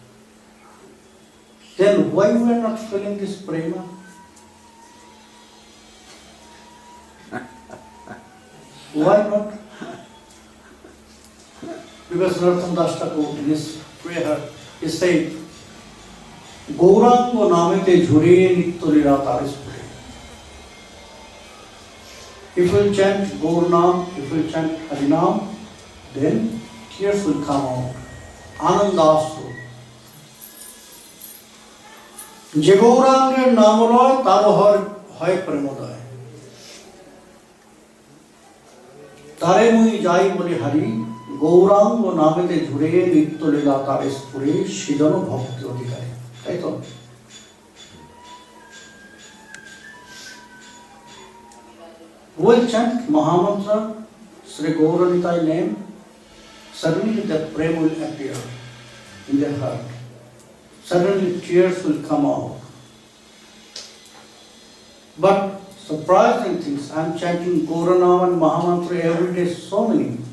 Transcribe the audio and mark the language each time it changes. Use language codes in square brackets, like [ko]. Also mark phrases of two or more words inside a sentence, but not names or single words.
[en] Then why we are not feeling this prema? Why not? Because Narottam Das Thakur in his prayer, he said, [bn] গৌরাঙ্গ নামেতে ঝুরে নিত্যলীলা তারিস্ফুরে. [en] If we chant Gaurnam, if we chant Harinam, then tears will come out. [bn] Anandasru. Je Gaurangeর নাম লয় তার হয় প্রেমোদয়। তারে মুই যাই বলি হারি গৌরাঙ্গ নামেতে ঝুরে নিত্য লীলা তারে স্ফুরে সৃজন ভক্তি অধিকারী। তাই তো? [en] We'll chant Mahamantra, Sri Gauranitai name, suddenly the prema will appear in their heart. Suddenly tears will come out. But surprising things, I am chanting Gauranam and Mahamantra every day, so many.